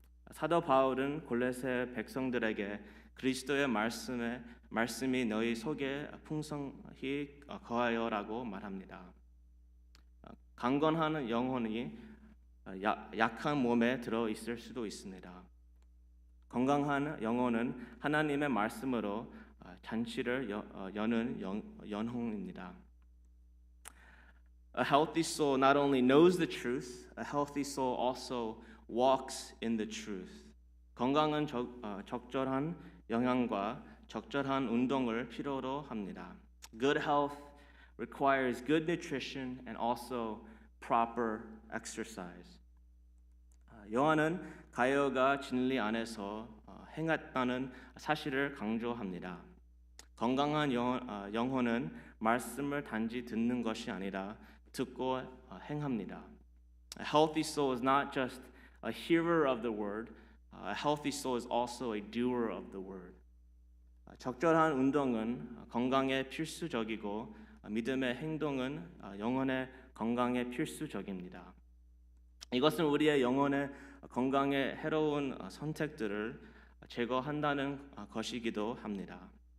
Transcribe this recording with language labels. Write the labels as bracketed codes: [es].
[ko] 사도 바울은 골로새 백성들에게 그리스도의 말씀이 너희 속에 풍성히 거하여라고 말합니다. 강건한 영혼이 약한 몸에 들어 있을 수도 있습니다. 건강한 영혼은 하나님의 말씀으로 잔치를 여는 영혼입니다. [en] A healthy soul not only knows the truth, a healthy soul also walks in the truth. [ko] 건강은 적절한 영양과 적절한 운동을 필요로 합니다. [en] Good health requires good nutrition and also proper exercise. [ko] 요한은 가룟가 진리 안에서 행했다는 사실을 강조합니다. 건강한 영혼은 말씀을 단지 듣는 것이 아니라 듣고 행합니다. [en] A healthy soul is not just a hearer of the word. A healthy soul is also a doer of the word. [ko] 적절한 운동은 건강에 필수적이고 믿음의 행동은 영혼의 건강에 필수적입니다. 이것은 우리의 영혼의 건강에 해로운 선택들을 제거한다는 것이기도 합니다.